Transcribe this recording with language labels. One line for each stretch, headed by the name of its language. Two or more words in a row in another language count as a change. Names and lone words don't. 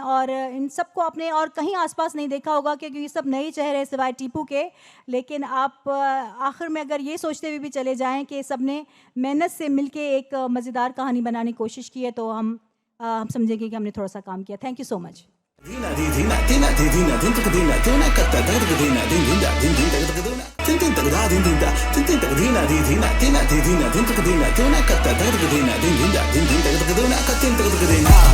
Hindi: और इन सबको आपने और कहीं आसपास नहीं देखा होगा क्योंकि ये सब नए चेहरे सिवाय टीपू के. लेकिन आप आखिर में अगर ये सोचते हुए भी चले जाएं कि सब ने मेहनत से मिलके एक मज़ेदार कहानी बनाने की कोशिश की है तो हम समझेंगे कि हमने थोड़ा सा काम किया.
English: thank you so much. Dina di dina dina di dina din tak dina tuna katta dar dina din din da din din tak dina tin tin tak da din din da tin tin tak dina di dina dina di dina din tak dina tuna katta dar dina din din da din din tak dina katin tak dina